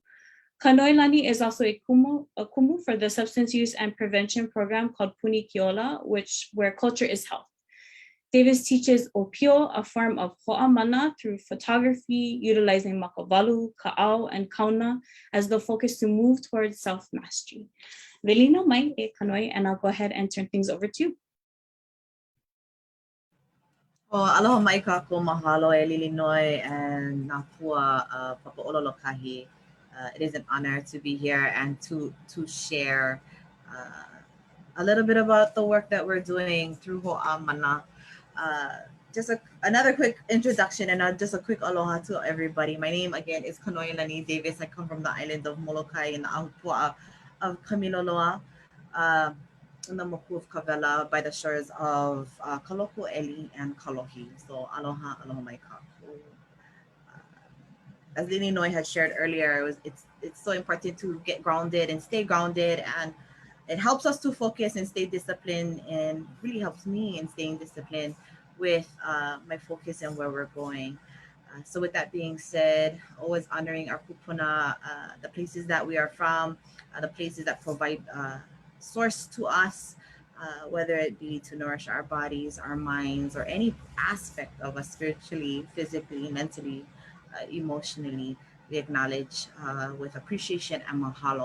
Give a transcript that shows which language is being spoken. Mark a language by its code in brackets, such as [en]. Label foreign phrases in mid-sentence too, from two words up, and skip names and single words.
[en] Kanoelani is also a Kumu for the substance use and prevention program called Puni Ke Ola, where culture is health. Davis teaches ʻōpio, a form of Hoʻā Mana, through photography, utilizing makawalu, ka'au, and kaona as the focus to move towards self-mastery. [haw] Velina mai e Kanoe, [en] and I'll go ahead and turn things over to you. [haw] Aloha mai kākou, mahalo e Lilinoi and nā pua Papa Ola Lōkahi. [en] It is an honor to be here and to share a little bit about the work that we're doing through Hoʻā Mana. Just another quick introduction and just a quick aloha to everybody. My name again is Kanoelani Davis. I come from the island of Molokai in the ahupua of Kamiloloa. In the moku of Kawela by the shores of Kalokoʻeli and Kalohi. [haw] So aloha, aloha mai kākou. [en] As Lini Noi had shared earlier, it's so important to get grounded and stay grounded, and it helps us to focus and stay disciplined, and really helps me in staying disciplined with my focus and where we're going. So with that being said, always honoring our kupuna, the places that we are from, the places that provide source to us, whether it be to nourish our bodies, our minds, or any aspect of us spiritually, physically, mentally, emotionally, we acknowledge with appreciation and mahalo.